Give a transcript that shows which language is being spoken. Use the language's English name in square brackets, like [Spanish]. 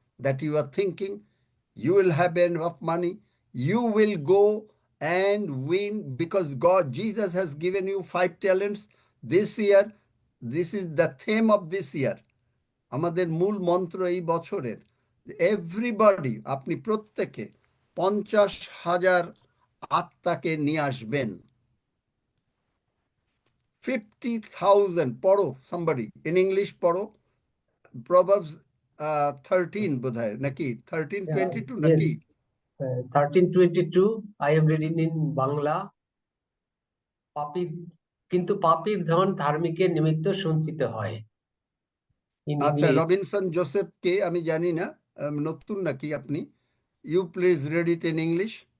[English] That you are thinking, you will have enough money, you will go and win because God, Jesus has given you 5 talents this year. This is the theme of this year. [Bangla] আমাদের মূল মন্ত্র এই বছরের, everybody, আপনি প্রত্যেকে 50,000 আত্মাকে নিয়ে আসবেন। 50,000 পড়ো, [English] somebody in English [Bangla] পড়ো, Proverbs 13 বোধহয় নাকি 13:22 নাকি [English] 13:22 I am reading in Bangla. [Bangla] পাপী কিন্তু পাপীর ধন ধার্মিকের নিমিত্ত সঞ্চিত হয়। [English] In [Bangla] আচ্ছা, [English] English, [Bangla] রবিনসন জোসেফকে আমি জানি না, নতুন নাকি আপনি, [English] You please read it in English.